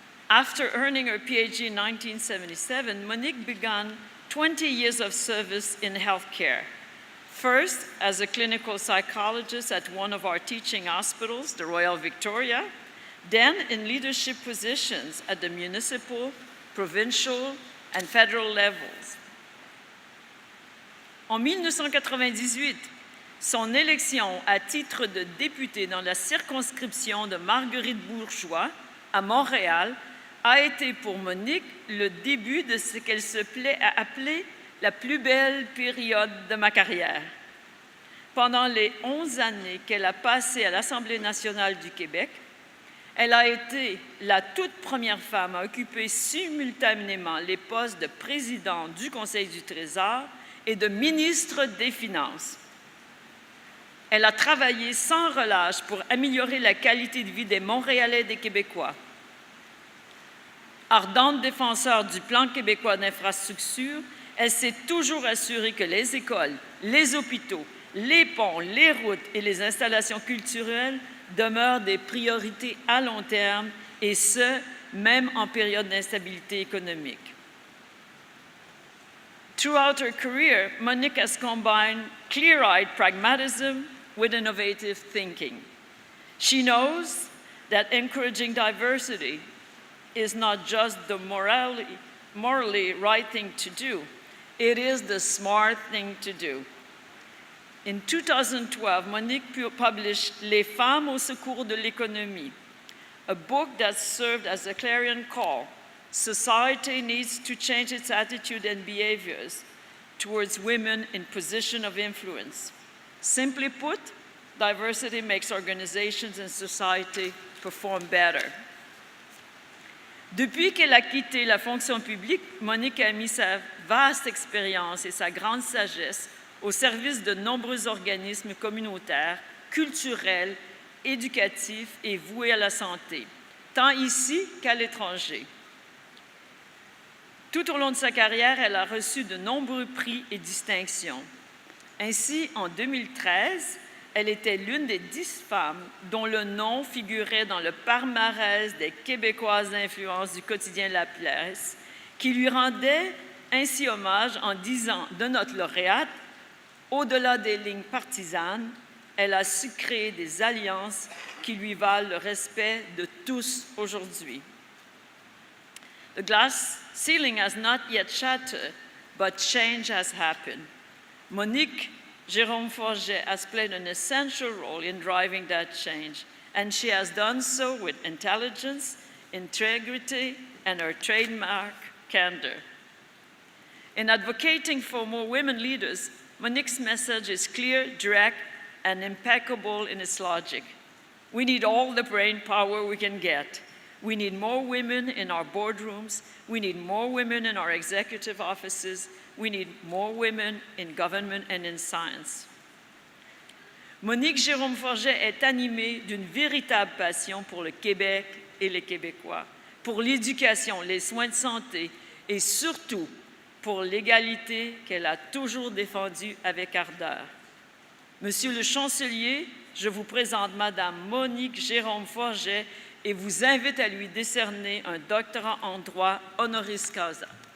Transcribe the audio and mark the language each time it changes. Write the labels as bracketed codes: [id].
[en] After earning her PhD in 1977, Monique began 20 years of service in healthcare. First, as a clinical psychologist at one of our teaching hospitals, the Royal Victoria, then in leadership positions at the municipal, provincial, and federal levels. [fr] En 1998, son élection à titre de députée dans la circonscription de Marguerite-Bourgeois à Montréal a été pour Monique le début de ce qu'elle se plaît à appeler la plus belle période de ma carrière. Pendant les 11 années qu'elle a passées à l'Assemblée nationale du Québec, elle a été la toute première femme à occuper simultanément les postes de présidente du Conseil du Trésor et de ministre des Finances. Elle a travaillé sans relâche pour améliorer la qualité de vie des Montréalais et des Québécois. Ardente défenseur du plan québécois d'infrastructure, elle s'est toujours assurée que les écoles, les hôpitaux, les ponts, les routes et les installations culturelles demeurent des priorités à long terme, et ce, même en période d'instabilité économique. [en] Throughout her career, Monique has combined clear-eyed pragmatism with innovative thinking. She knows that encouraging diversity is not just the morally right thing to do, it is the smart thing to do. In 2012, Monique published Les femmes au secours de l'économie, a book that served as a clarion call. Society needs to change its attitude and behaviors towards women in position of influence. Simply put, diversity makes organizations and society perform better. [fr] Depuis qu'elle a quitté la fonction publique, Monique a mis sa vaste expérience et sa grande sagesse au service de nombreux organismes communautaires, culturels, éducatifs et voués à la santé, tant ici qu'à l'étranger. Tout au long de sa carrière, elle a reçu de nombreux prix et distinctions. Ainsi, en 2013, elle était l'une des 10 femmes dont le nom figurait dans le palmarès des Québécoises d'influence du quotidien La Place, qui lui rendait ainsi hommage en disant de notre lauréate: au-delà des lignes partisanes, elle a su créer des alliances qui lui valent le respect de tous aujourd'hui. [en] The glass ceiling has not yet shattered, but change has happened. Monique Jérôme Forget has played an essential role in driving that change, and she has done so with intelligence, integrity, and her trademark candor. In advocating for more women leaders, Monique's message is clear, direct, and impeccable in its logic. We need all the brain power we can get. We need more women in our boardrooms. We need more women in our executive offices. We need more women in government and in science. [fr] Monique Jérôme Forget est animée d'une véritable passion pour le Québec et les Québécois, pour l'éducation, les soins de santé et surtout pour l'égalité qu'elle a toujours défendue avec ardeur. Monsieur le chancelier, je vous présente Madame Monique Jérôme Forget et vous invite à lui décerner un doctorat en droit honoris causa.